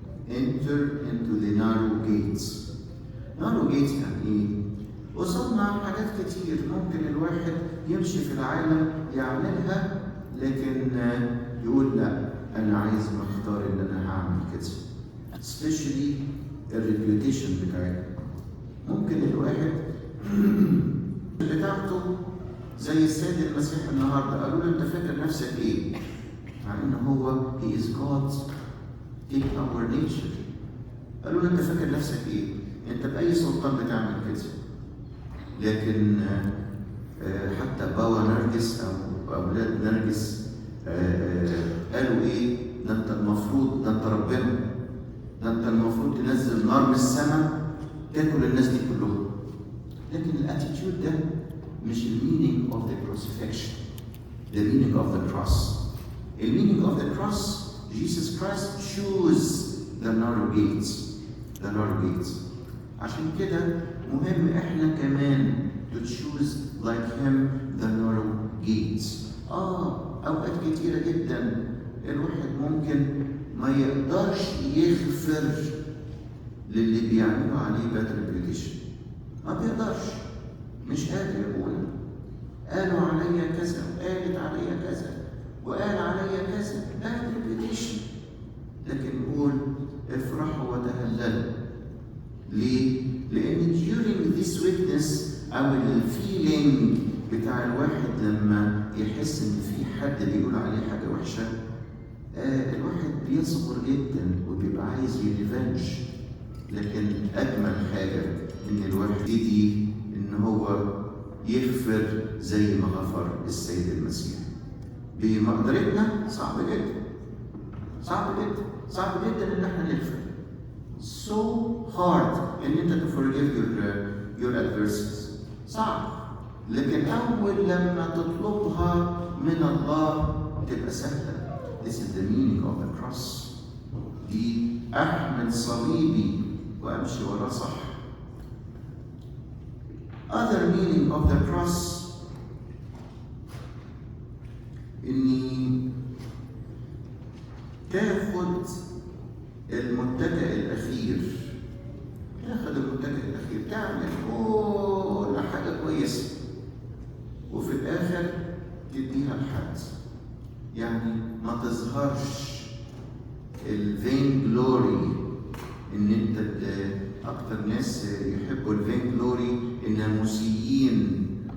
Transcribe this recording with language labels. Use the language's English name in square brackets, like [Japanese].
[English] enter into the narrow gates. narrow gates [Arabic] يعني ايه؟ وصلنا حاجات كتير ممكن الواحد يمشي في العالم يعملها، لكن يقول لا انا عايز اختار ان انا هعمل كده. especially الريبيوتيشن بتاعتنا. ممكن الواحد بتاعته زي السيد المسيح النهارده قالوا له انت فاكر نفسك ايه؟ مع ان هو [English] he is God in our nature. [Arabic] قالوا له انت فاكر نفسك ايه؟ انت باي سلطان بتعمل كده؟ لكن حتى بابا نرجس او اولاد نرجس قالوا ايه؟ ده انت المفروض، ده انت ربنا، ده انت المفروض تنزل نار من السماء تاكل الناس دي كلهم. لكن الاتيتيود ده مش المينينج اوف ذا crucifixion. [English] The meaning of the cross. The meaning of the cross, Jesus Christ chose the narrow gates. The narrow gates. [Arabic] عشان كده مهم احنا كمان [English] to choose like him the narrow gates. [Arabic] اوقات كتيرة جدا الواحد ممكن ما يقدرش يغفر للي بيعملوا عليه [English] bad reputation. [Arabic] ما بيقدرش، مش قادر يقول قالوا عليا كذا وقالت عليا كذا وقال عليا كذا [English] bad reputation. [Arabic] لكن نقول افرحوا وتهللوا. ليه؟ لأن [English] during this witness [Arabic] أو الفيلينج بتاع الواحد لما يحس إن في حد بيقول عليه حاجة وحشة، الواحد بيصبر جدا وبيبقى عايز يريفنج. لكن أجمل حاجة إن الواحد يدي إن هو يغفر زي ما غفر السيد المسيح. بمقدرتنا صعب جدا، صعب جدا، صعب جدا إن احنا نغفر. [English] So hard [Arabic] إن أنت [English] to forgive your adversaries. [Arabic] صعب. لكن أول لما تطلبها من الله تبقى سهلة. [English] This is the meaning of the cross. [Arabic] دي أحمل صليبي وأمشي وراه صح. [English] Other meaning of the cross [Arabic] إني تاخد المتكئ الأخير. تاخد المتكئ الأخير، تعمل كل حاجة كويسة وفي الآخر تديها لحد. يعني ما تظهرش الفين جلوري. إن أنت أكتر ناس يحبوا الفين جلوري الناموسيين.